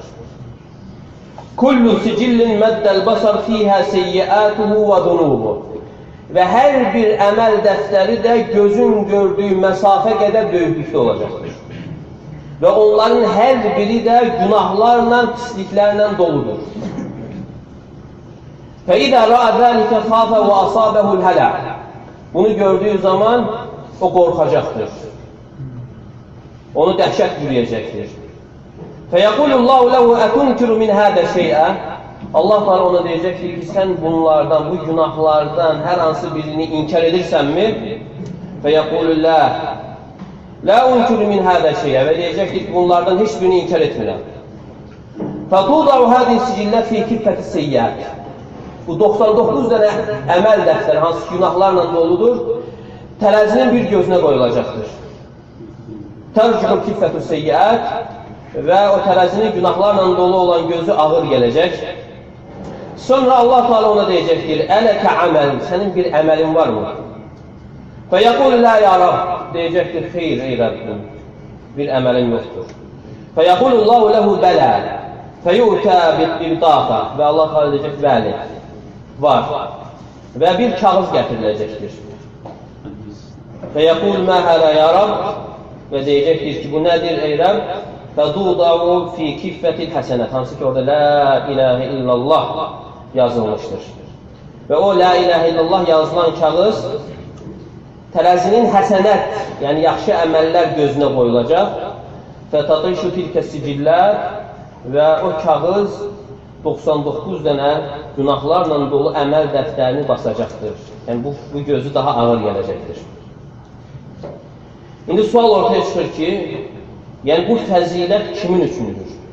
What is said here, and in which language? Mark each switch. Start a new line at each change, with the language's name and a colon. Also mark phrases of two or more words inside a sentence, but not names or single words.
Arabic: كل سجل مد البصر فيه سيئاته وذنوبه.
Azerbaijani: Və hər bir əməl dəftəri də gözün gördüyü məsafə qədər böyüklükdə olacaqdır. Və onların hər biri də günahlarla, pisliklərlə doludur.
Arabic: فَإِذَا رَأَ ذَلِكَ خَافَ وَأَصَابَهُ الْهَلَعِ.
Azerbaijani: Bunu gördüğü zaman o korkacaqdır. Onu dəhşət bürüyəcəkdir.
Arabic: فَيَقُولُ اللّٰهُ لَهُ اَتُنْكِرُ مِنْ هَذَا شَيْئًا.
Azerbaijani: Allah Teala ona deyəcəkdir ki, sən bunlardan, bu günahlardan hər hansı birini inkar edirsənmi?
Arabic: فَيَقُولُ اللّٰهُ لَا اُنْكِرُ مِنْ هَذَا شَيْئًا.
Azerbaijani: Və deyəcəkdir ki, bunlardan heç birini inkar etmirəm.
Arabic: فَتُوضَعُ هَذِهِ السِّجِلَّةِ فِي كِفَّةِ السَّيِّئَاتِ.
Azerbaijani: Bu 99 dənə əməl dəftəri, hansı günahlarla doludur, tərəzinin bir gözünə qoyulacaqdır.
Arabic: ترجح كفة السيئات.
Azerbaijani: Və o tərəzinin günahlarla dolu olan gözü ağır gələcək. Sonra Allah Teala ona deyəcəkdir,
Arabic: ألك عمل,
Azerbaijani: sənin bir əməlin varmı?
Arabic: ويقول لا يا رب,
Azerbaijani: deyəcəkdir, xeyr, ey Rəbbim, bir əməlin yoxdur.
Arabic: ويقول الله له بلى فيؤتى ببطاقة.
Azerbaijani: Və Allah Teala deyəcək, bəli, var. Və bir kağız gətiriləcəkdir.
Arabic: ويقول ما هذه يا رب,
Azerbaijani: və deyəcəkdir ki, bu nədir ey Rəbb?
Arabic: فَدُوْضَعُ فِي كِفَّةِ الْحَسَنَةِ.
Azerbaijani: Hansı ki orada
Arabic: لا إله إلا الله
Azerbaijani: yazılmışdır. Və o
Arabic: لا إله إلا الله
Azerbaijani: yazılan kağız tərəzinin həsənət, yəni yaxşı əməllər gözünə qoyulacaq.
Arabic: فَتَطِشُ تِلْكَ السِّجِلَّةِ.
Azerbaijani: Və o kağız 99 dənə günahlarla dolu əməl dəftərini basacaqdır. Yəni bu gözü daha ağır gələcəkdir. İndi sual ortaya çıxır ki, yəni bu fəzilət kimin üçündür?